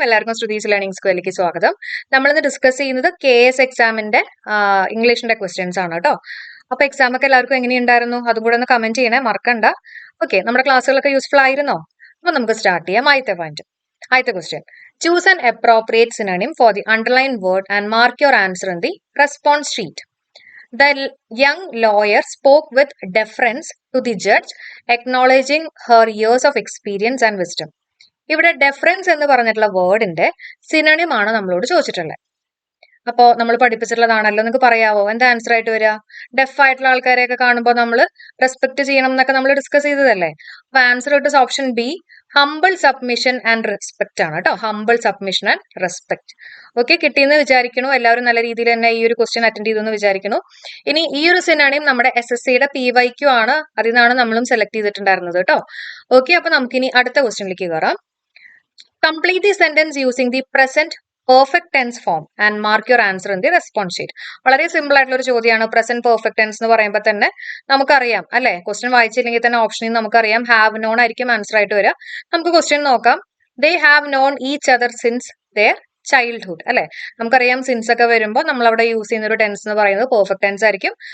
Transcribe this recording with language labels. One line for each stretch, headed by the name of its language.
Malayalam: എല്ലാവർക്കും ശ്രുതീസ് ലേണിംഗ് സ്കൂളിലേക്ക് സ്വാഗതം. നമ്മളിന്ന് ഡിസ്കസ് ചെയ്യുന്നത് KS എക്സാമിന്റെ ഇംഗ്ലീഷിന്റെ ക്വസ്റ്റ്യൻസ് ആണ് കേട്ടോ. അപ്പൊ എക്സാം ഒക്കെ എല്ലാവർക്കും എങ്ങനെയുണ്ടായിരുന്നു? അതും കൂടെ ഒന്ന് കമന്റ് ചെയ്യണേ, മറക്കണ്ട. ഓക്കെ, നമ്മുടെ ക്ലാസ്സുകളൊക്കെ യൂസ്ഫുൾ ആയിരുന്നോ? അപ്പൊ നമുക്ക് സ്റ്റാർട്ട് ചെയ്യാം.
English: ആദ്യത്തെ question. Choose an appropriate synonym for the underline word and mark your answer in the response sheet. The young lawyer spoke with deference to the judge, acknowledging her years of experience and wisdom.
Malayalam: ഇവിടെ deferens എന്ന് പറഞ്ഞിട്ടുള്ള വേർഡിന്റെ synonym ആണ് നമ്മളോട് ചോദിച്ചിട്ടുള്ളത്. അപ്പോ നമ്മൾ പഠിപ്പിച്ചിട്ടുള്ളതാണല്ലോ, നിങ്ങൾക്ക് പറയാവോ എന്താ ആൻസർ ആയിട്ട് വരിക? ഡെഫ് ആയിട്ടുള്ള ആൾക്കാരെയൊക്കെ കാണുമ്പോൾ നമ്മൾ റെസ്പെക്ട് ചെയ്യണം എന്നൊക്കെ നമ്മൾ ഡിസ്കസ് ചെയ്തതല്ലേ. അപ്പൊ ആൻസർ ഇട്ട്
English: option B, humble submission and respect
Malayalam: ആണ് കേട്ടോ.
English: Humble submission and respect. Okay,
Malayalam: കിട്ടിയെന്ന് വിചാരിക്കണു. എല്ലാവരും നല്ല രീതിയിൽ തന്നെ ഈ ഒരു ക്വസ്റ്റ്യൻ അറ്റൻഡ് ചെയ്തെന്ന് വിചാരിക്കുന്നു. ഇനി ഈ ഒരു സിനണിം നമ്മുടെ SSCയുടെ PYQ ആണ്, അതിൽ നിന്നാണ് നമ്മളും സെലക്ട് ചെയ്തിട്ടുണ്ടായിരുന്നത് കേട്ടോ. ഓക്കെ, അപ്പൊ നമുക്കിനി അടുത്ത ക്വസ്റ്റ്യനിലേക്ക് കയറാം.
English: Complete the sentence using the present perfect tense form and mark your answer in the response sheet.
Malayalam: വളരെ സിമ്പിൾ ആയിട്ടുള്ള ഒരു ചോദ്യമാണ്. പ്രസന്റ് പെർഫെക്റ്റ് ടെൻസ് എന്ന് പറയുമ്പോൾ തന്നെ നമുക്കറിയാം അല്ലെ, ക്വസ്റ്റ്യൻ വായിച്ചില്ലെങ്കിൽ തന്നെ ഓപ്ഷനിൽ നമുക്കറിയാം ഹാവ് നോൺ ആയിരിക്കും ആൻസർ ആയിട്ട് വരിക. നമുക്ക് ക്വസ്റ്റ്യൻ നോക്കാം.
English: They have known each other since their childhood അല്ലെ.
Malayalam: നമുക്കറിയാം സിൻസ് ഒക്കെ വരുമ്പോൾ നമ്മൾ അവിടെ യൂസ് ചെയ്യുന്ന ഒരു ടെൻസ് എന്ന് പറയുന്നത് പെർഫെക്റ്റ് ടെൻസ് ആയിരിക്കും.